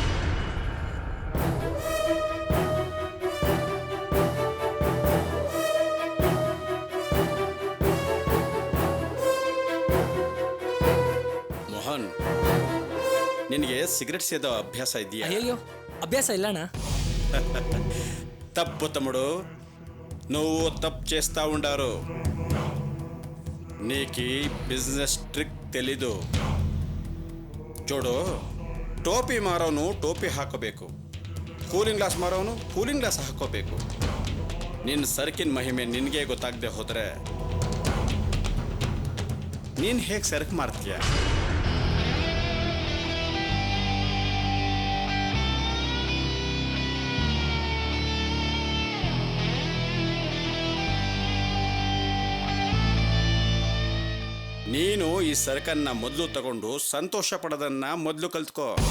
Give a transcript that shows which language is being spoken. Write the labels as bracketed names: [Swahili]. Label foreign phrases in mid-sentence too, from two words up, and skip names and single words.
[Kannada] ಮೋಹನ್, ನಿನಗೆ ಸಿಗರೇಟ್ ಸೇದೋ ಅಭ್ಯಾಸ ಇದೆಯಾ? ಅಯ್ಯೋ, ಅಭ್ಯಾಸ ಇಲ್ಲಣ್ಣ. [Telugu] తప్పు తమ్ముడు, నువ్వు తప్పు చేస్తా ఉండారు. నీకు [English] business trick [Telugu] తెలీదు. చూడు, [Kannada] ಟೋಪಿ ಮಾರೋನು ಟೋಪಿ ಹಾಕೋಬೇಕು, [English] cooling glass [Kannada] ಮಾರೋನು [English] cooling glass [Kannada] ಹಾಕೋಬೇಕು. ನಿನ್ನ ಸರಕಿನ ಮಹಿಮೆ ನಿನಗೆ ಗೊತ್ತಾಗದೆ ಹೋದರೆ ನೀನು ಹೇಗೆ ಸರಕು ಮಾಡ್ತೀಯ? ನೀನು ಈ ಸರಕನ್ನ ಮೊದಲು ತಗೊಂಡು ಸಂತೋಷ ಪಡೋದನ್ನ ಮೊದಲು ಕಲ್ತ್ಕೋ.